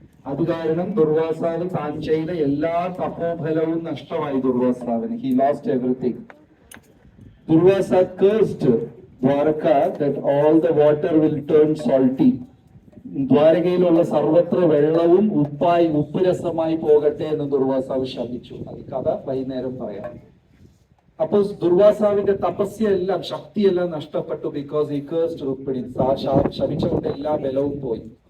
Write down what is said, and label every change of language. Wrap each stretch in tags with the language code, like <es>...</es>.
<ml>അത് കാരണം ദുർവാസാവ് താൻ ചെയ്ത എല്ലാ തപോഫലവും നഷ്ടമായി. ദുർവാസാവിന്</ml> <en>He lost everything. Durvasa cursed Dwaraka that all the water will turn salty.</en> <ml>ദ്വാരകയിലുള്ള സർവത്ര വെള്ളവും ഉപ്പ് രസമായി പോകട്ടെ എന്ന് ദുർവാസാവ് ശപിച്ചു. അത് കഥ വൈകുന്നേരം പറയാം. അപ്പൊ ദുർവാസാവിന്റെ തപസ്യെല്ലാം ശക്തിയെല്ലാം നഷ്ടപ്പെട്ടു.</ml> <en>Because he cursed Rukmini.</en> <ml>ശപിച്ചുകൊണ്ട് എല്ലാ ബലവും പോയി.</ml>